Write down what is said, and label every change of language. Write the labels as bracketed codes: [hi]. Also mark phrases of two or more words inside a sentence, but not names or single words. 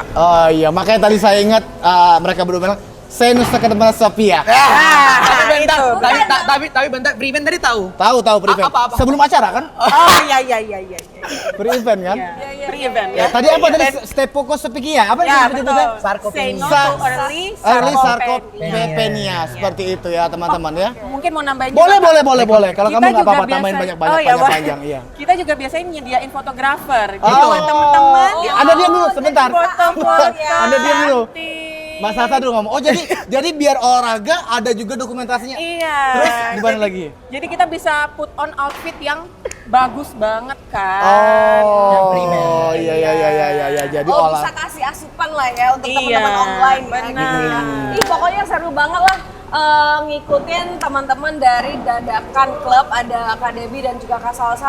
[id] Oh iya, makanya tadi saya ingat mereka berdua bilang saya nusa ke teman Sophia. Tapi bentar, prevent tadi tahu. Tahu prevent. Apa? Sebelum acara kan? Oh iya. Prevent kan? Prevent. Ya, tadi apa tadi Streptococcus apa Ya, yang betul. Sarkopenia. [en] Say no to early Early sarcopenia. [id] sarcopenia seperti itu ya teman-teman ya. Mungkin mau nambahin Boleh. Kalau Kita kamu nggak juga apa-apa biasa- tambahin Oh, banyak-banyak iya, boleh. panjang iya. Kita juga biasanya nyediain fotografer. Jadi Oh. buat teman-teman Anda diam dulu sebentar. foto-foto Anda diam dulu. cantik. Mas Salsa dulu ngomong. Oh jadi biar olahraga ada juga dokumentasinya. Iya. Terus gimana lagi? Jadi kita bisa [en] put on outfit [id] yang bagus banget kan. Oh iya. Jadi Bisa kasih asupan lah ya untuk Iya, teman-teman online ya, benar. gitu ya. Ih, pokoknya seru banget lah ngikutin teman-teman dari Dadakan Club, ada Kak Debbie dan juga Kak Salsa.